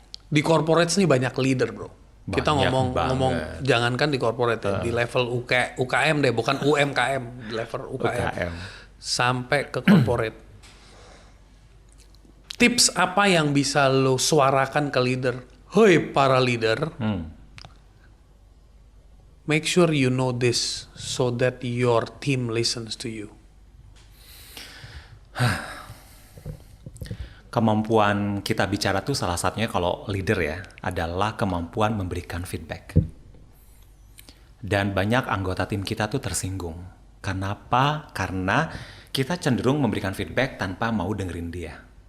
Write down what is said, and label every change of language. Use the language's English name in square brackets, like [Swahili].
[Indonesian] di corporate nih banyak leader, bro. Kita Banyak ngomong banget. jangankan di corporate ya, di level UKM deh, bukan UMKM, di level UKM. UKM. Sampai ke corporate. Tips apa yang bisa lo suarakan ke leader? Hoi para leader, [English] make sure you know this so that your team listens to you. [Indonesian] Kemampuan kita bicara tuh salah satunya kalau leader ya adalah kemampuan memberikan feedback. Dan banyak anggota tim kita tuh tersinggung. Kenapa? Karena kita cenderung memberikan feedback tanpa mau dengerin dia.